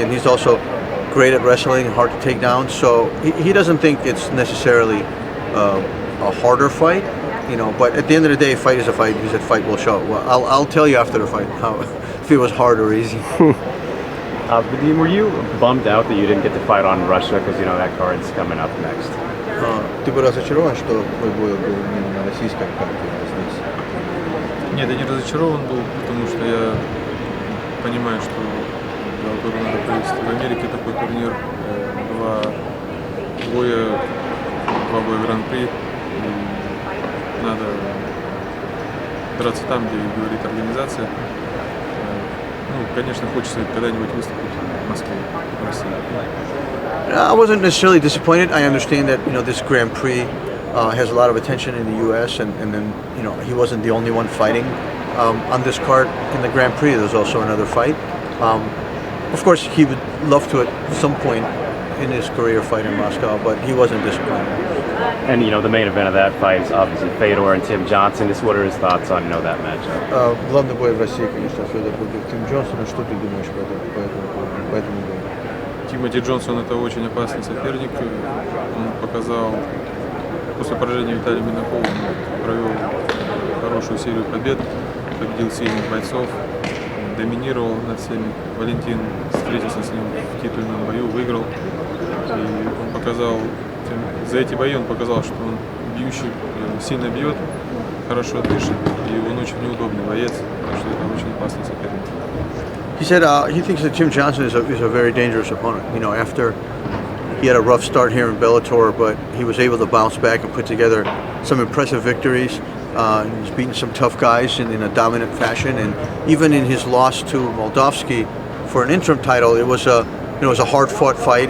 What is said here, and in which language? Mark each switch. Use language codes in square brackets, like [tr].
[en] And he's also great at wrestling, hard to take down. So he doesn't think it's necessarily a harder fight, But at the end of the day, fight is a fight. He said fight will show. Well, I'll tell you after the fight if it was hard or easy. Vadim, were you bummed out that you didn't get to fight on Russia because that card's coming up next? [ru] Ты был разочарован, что твой бой был именно на российском карте здесь? Нет, я не разочарован был, потому что я понимаю, что Bellator надо провести в Америке такой турнир, два боя Гран-при. Надо драться там, где говорит организация. Конечно, хочется когда-нибудь выступить в Москве, в России. [en] I wasn't necessarily disappointed. I understand that this Grand Prix has a lot of attention in the U.S. and then he wasn't the only one fighting on this card in the Grand Prix. There was also another fight. Of course, he would love to at some point in his career fight in Moscow, but he wasn't disappointed. And the main event of that fight is obviously Fedor and Tim Johnson. Just what are his thoughts on that matchup? [ru] Главный бой в России, конечно, Федор против Тим Джонсона. Что ты думаешь по этому бою? Тимоти Джонсон — это очень опасный соперник. Он показал, после поражения Виталия Минакова, провел хорошую серию побед, победил сильных бойцов, доминировал над всеми. Валентин встретился с ним в титульном бою, выиграл. И он показал, за эти бои он показал, что он бьющий, сильно бьет, хорошо дышит, и он очень неудобный боец, потому что это очень опасный соперник. [en] He said he thinks that Tim Johnson is a very dangerous opponent. You know, after he had a rough start here in Bellator, but he was able to bounce back and put together some impressive victories. He's beaten some tough guys in a dominant fashion, and even in his loss to Moldovsky for an interim title, it was a hard-fought fight.